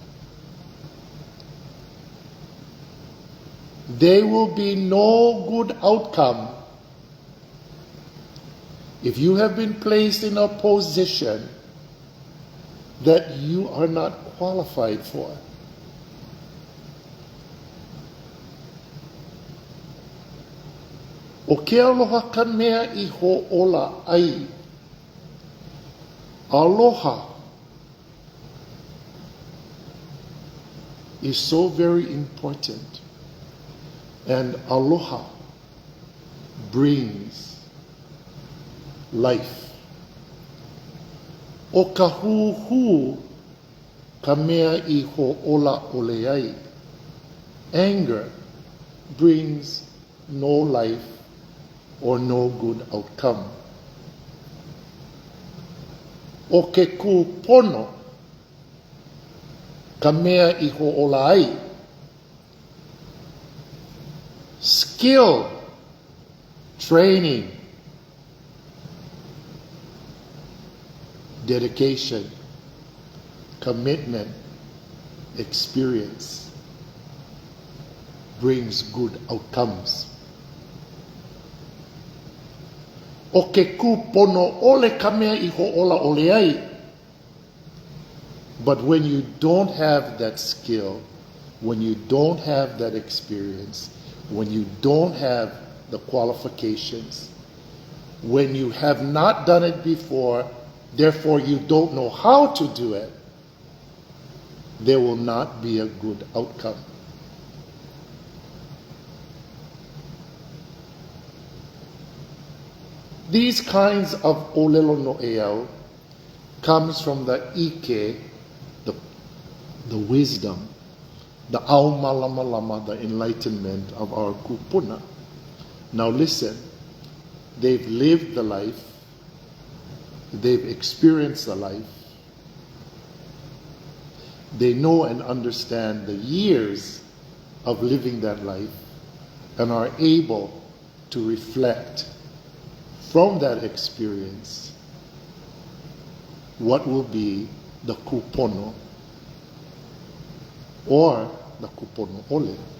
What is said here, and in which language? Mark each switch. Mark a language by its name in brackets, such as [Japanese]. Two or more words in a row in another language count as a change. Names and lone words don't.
[English] There will be no good outcome if you have been placed in a position that you are not qualified for. [Hawaiian] O ke aloha ka mea I ho'ola ai. [English] Aloha is so very important. And aloha brings life. [Hawaiian] O ka hu ka mea I ho'ola ʻole ai. [English] Anger brings no life or no good outcome. [Hawaiian] O ke kūpono, ka mea I ho'ola ai. [English] Skill, training, dedication, commitment, experience brings good outcomes. [Hawaiian] O ke kūpono ʻole ka mea I ho'ola ʻole ai. [English] But when you don't have that skill, when you don't have that experience, when you don't have the qualifications, when you have not done it before, therefore you don't know how to do it, there will not be a good outcome. These kinds of [Hawaiian] ʻōlelo noʻeau [English] comes from the ike, the wisdom, the [Hawaiian] au malama lama, [English] the enlightenment of our kupuna. Now listen, they've lived the life, they've experienced the life, they know and understand the years of living that life and are able to reflect from that experience what will be the kūpono or the [Hawaiian] kūpono ʻole.